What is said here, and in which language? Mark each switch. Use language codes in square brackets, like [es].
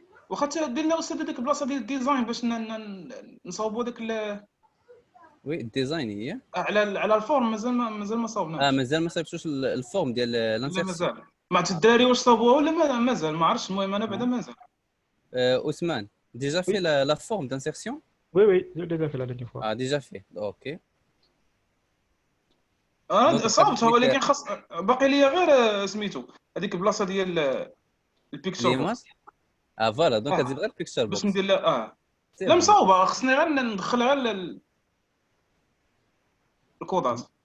[ar] واخا دير لنا استاذ هذيك البلاصه ديال الديزاين باش نصاوبوا داك وي الديزاين هي على الفورم. مازال ما صاوبناش. مازال ما صايبتوش الفورم ديال لا لانسيرسيون. مازال ما عرفت الدراري واش صاوبوها ولا مازال ما عرفتش. المهم انا بعدا مازال. [fr] Ousmane, déjà fait la forme d'insertion? Oui, oui, j'ai déjà fait la dernière fois. Ah, déjà fait, ok. [ar] صاوبتها ولكن خاص باقي ليا غير سميتو هذيك البلاصه ديال البيكتشر بوكس. فوالا دونك تزيد غير البيكتشر باش بوكس. ندير لها لا مصاوبه، خصني غير ندخل غير الكودات.